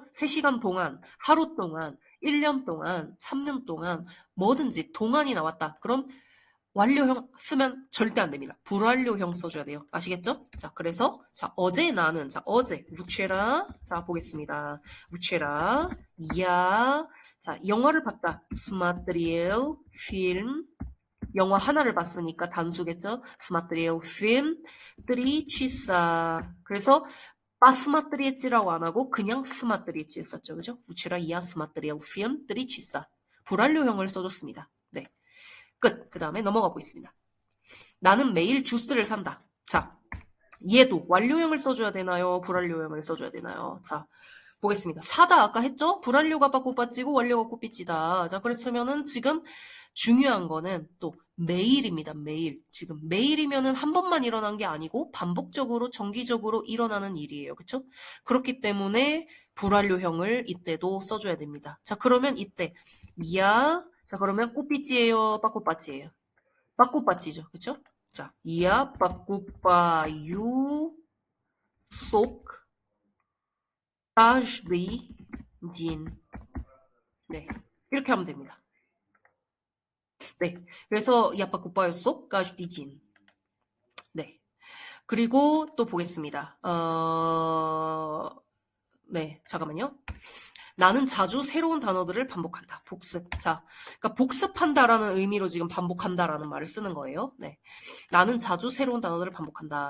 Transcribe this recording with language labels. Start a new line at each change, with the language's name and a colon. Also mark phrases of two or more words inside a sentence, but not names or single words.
Korean: 3시간 동안, 하루 동안, 1년 동안, 3년 동안 뭐든지 동안이 나왔다. 그럼 완료형 쓰면 절대 안 됩니다. 불완료형 써줘야 돼요. 아시겠죠? 자, 그래서 어제 나는 어제 вчера 자, 보겠습니다. вчера 자, 영화를 봤다.
Russian: смотрел фильм
Korean: 영화 하나를 봤으니까 단수겠죠?
Russian: смотрел фильм 3 часа.
Korean: 그래서 посмотрет이라고 안 하고 그냥 смотрет 썼죠. 그죠?
Russian: вчера я смотрел фильм 3 часа.
Korean: 불완료형을 써줬습니다. 네. 끝. 그 다음에 넘어가 보겠습니다. 나는 매일 주스를 산다. 자, 얘도 완료형을 써줘야 되나요? 불완료형을 써줘야 되나요? 자, 보겠습니다. 사다 아까 했죠? 불완료가 빠꾸빠찌고 완료가 꾸삐찌다. 자, 그랬으면은 지금 중요한 거는 또 매일입니다. 매일. 지금 매일이면은 한 번만 일어난 게 아니고 반복적으로 정기적으로 일어나는 일이에요. 그쵸? 그렇기 때문에 불완료형을 이때도 써줘야 됩니다. 자, 그러면 이때 자, 그러면 꾸삐찌예요? 빠꾸빠찌예요? 빠꾸빠찌죠. 그쵸? 자,
Russian: покупаю сок каждый день.
Korean: 네. 이렇게 하면 됩니다. 네.
Russian: 그래서 я покупаю сок каждый день.
Korean: 네. 그리고 또 보겠습니다. 네. 잠깐만요. 나는 자주 새로운 단어들을 반복한다. 복습. 자, 그러니까 복습한다라는 의미로 지금 반복한다라는 말을 쓰는 거예요. 네. 나는 자주 새로운 단어들을 반복한다.